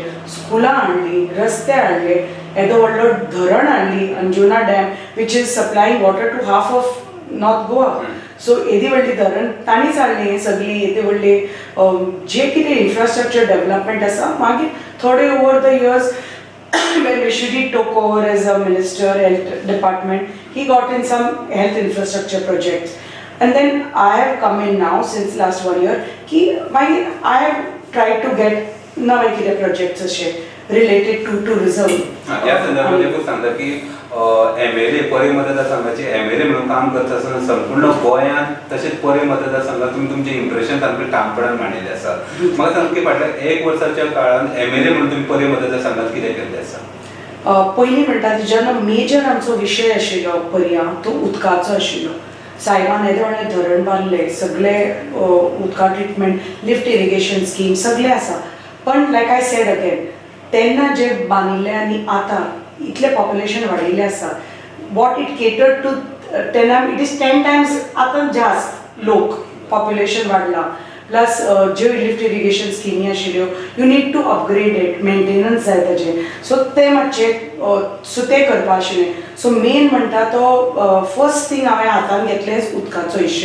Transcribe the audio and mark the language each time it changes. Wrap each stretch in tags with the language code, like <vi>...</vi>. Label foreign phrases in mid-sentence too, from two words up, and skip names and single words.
<kok>स्कुलां हाडलीं, रस्ते हाडले, येदो व्हडलो धरण हाडली</kok> <en>Anjuna dam which is supplying water to half of North Goa.</en> <kok>सो येदी व्हडली धरण तांणीच हाडली. हें सगळी येदी व्हडली जे कितें</kok> <en>infrastructure development</en> <kok>आसा मागीर थोडे</kok> <en>over the years when Vishwajit took over as a minister, health department, he got in some health infrastructure projects. And then I have come in now since last 1 year. I have tried to get</en> <kok>नवे कितें</kok> <en>projects अशे related to tourism.</en> <kok>या संदर्भात एकूच सांगता की MLA परे मतदारसंघाचे MLA म्हणून काम करता आसतना संपूर्ण गोंयांत तशेंच परे मतदारसंघात तुमी तुमचें इम्प्रेशन सामकें ठामपणान मांडिल्लें आसा. म्हाका सांग की फाटल्या 1 वर्साच्या काळांत MLA म्हणून तुमी परे मतदारसंघात कितें केल्लें आसा? पयलीं म्हणटा ती जेन्ना मेजर आमचो विशय आशिल्लो पर्या तो उदकाचो आशिल्लो. सायबान येदे व्हडलें धरण बांदलें, सगळे उदका ट्रिटमेंट,</kok> <en>lift irrigation scheme</en> <kok>सगळें आसा. पण</kok> <en>like I said again,</en> <kok>तेन्ना जे बांदिल्लें आनी आतां इतलें पॉप्युलेशन वाडिल्लें आसा,</kok> <en>what it cater to</en> <kok>तेन्ना</kok> <en>it is 10 times</en> <kok>आतां जास्त लोक पॉप्युलेशन वाडलां. प्लस ज्यो</kok> <en>lift irrigation</en> <kok>स्किमी आशिल्ल्यो</kok> <en>you need to upgrade it,</en> <kok>मेंटेनन्स जाय ताजें. सो तें मातशें सो तें करपा आशिल्लें. सो मेन म्हणटा तो</kok> <en>first thing</en> <kok>हांवें हातांत घेतलें उदकाचो इश्यू.</kok>